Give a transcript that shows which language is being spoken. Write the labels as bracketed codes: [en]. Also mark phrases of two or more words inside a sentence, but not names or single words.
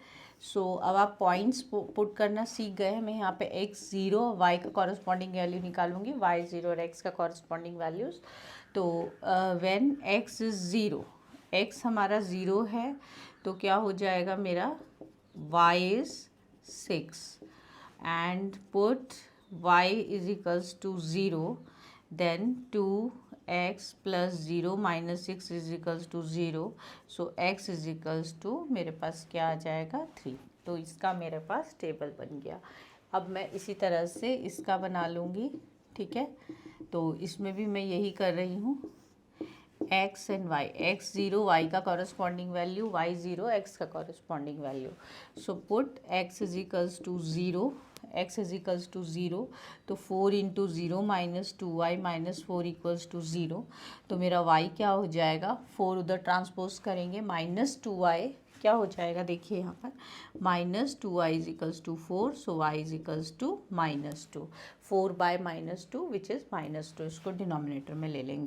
[hi] सो अब आप [en] points put [hi] करना सीख गए हैं। मैं यहाँ पे x 0 y का [en] corresponding value [hi] निकालूंगी, y 0 और x का [en] corresponding values. [hi] तो [en] when x is 0, [hi] x हमारा 0 है, तो क्या हो जाएगा मेरा, [en] y is 6 and put y = 0, then 2x + 0 - 6 = 0, so x = [hi] मेरे पास क्या आ जाएगा, [en] 3। [hi] तो इसका मेरे पास टेबल बन गया। अब मैं इसी तरह से इसका बना लूँगी, ठीक है। तो इसमें भी मैं यही कर रही हूँ, [en] x and y, [hi] x 0 y का [en] corresponding value, [hi] y 0 x का [en] corresponding value. so put x = 0, [hi] x = 0, तो 4 × 0 - 2y - 4 = 0। तो मेरा y क्या हो जाएगा, 4 उधर ट्रांसपोज करेंगे, -2y क्या हो जाएगा, देखिए यहाँ पर -2y = 4, [en] so y = -2, 4/-2 which is -2, [hi] इसको डिनोमिनेटर में ले लेंगे।